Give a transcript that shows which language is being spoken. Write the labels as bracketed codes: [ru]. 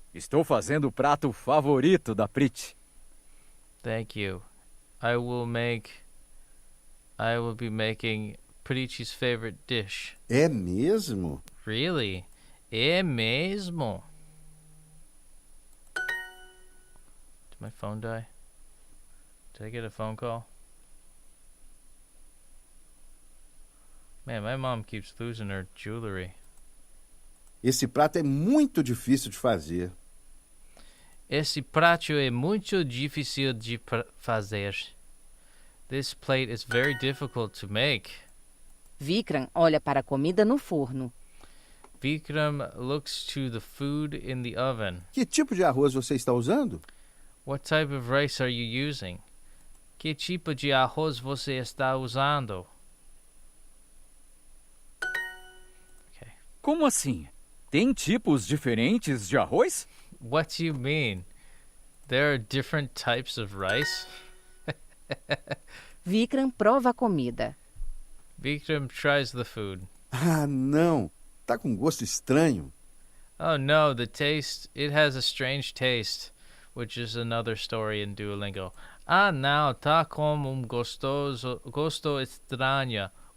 [pt] Estou fazendo o prato favorito da Priti. [en] Thank you. I will be making Priti's favorite dish. [pt] É mesmo? [en] Really? [pt] É mesmo? [en] Did my phone die? Did I get a phone call? Man, my mom keeps losing her jewelry. [pt] Esse prato é muito difícil de fazer. Esse prato é muito difícil de fazer. [en] This plate is very difficult to make. [pt] Vikram olha para a comida no forno. [en] Vikram looks to the food in the oven. [pt] Que tipo de arroz você está usando? [en] What type of rice are you using? [pt] Que tipo de arroz você está usando? Como assim? Tem tipos diferentes de arroz? [en] What do you mean? There are different types of rice? [pt] Vikram prova a comida. [en] Vikram tries the food. [pt] Ah, não. Tá com gosto estranho. [en] Oh no, it has a strange taste, which is another story in Duolingo. [pt] Ah, não, tá com gosto estranho.